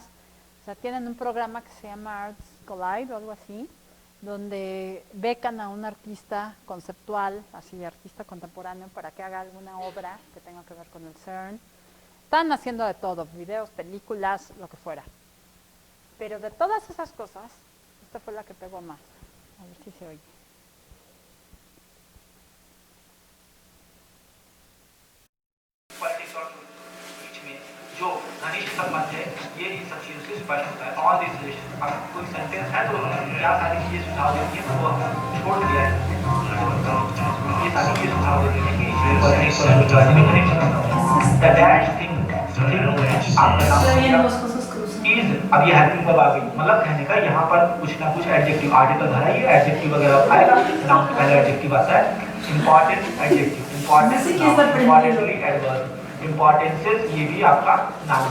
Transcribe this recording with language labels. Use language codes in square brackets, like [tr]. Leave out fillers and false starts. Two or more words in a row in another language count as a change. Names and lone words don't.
[es] O sea, tienen un programa que se llama Arts Collide o algo así, donde becan a un artista conceptual, así artista contemporáneo, para que haga alguna obra que tenga que ver con el CERN. Están haciendo de todo, videos, películas, lo que fuera. Pero de todas esas cosas, esta fue la que pegó más. A ver si se oye. [hi] जो घनिष्ठ संबंध है ये इन सब चीज़ों से स्पष्ट होता है। [en] all this relation, [hi] अब कोई सेंटेंस है तो क्या सारी चीज़ें सुझाव देती है वो हम छोड़ दिया है। ये सारी चीज़ें सुझाव देती है कि [en] the dash thing [hi] आपका नाम is अब ये [en] helping verb [hi] आ गई, मतलब कहने का यहाँ पर कुछ ना कुछ [en] adjective article [hi] भरा है, ये एडजेक्टिव वगैरह आएगा। नाउन पहले एडजेक्टिव आता है, [en] important adjective, importantly adverb, importances [hi] ये भी आपका नाम।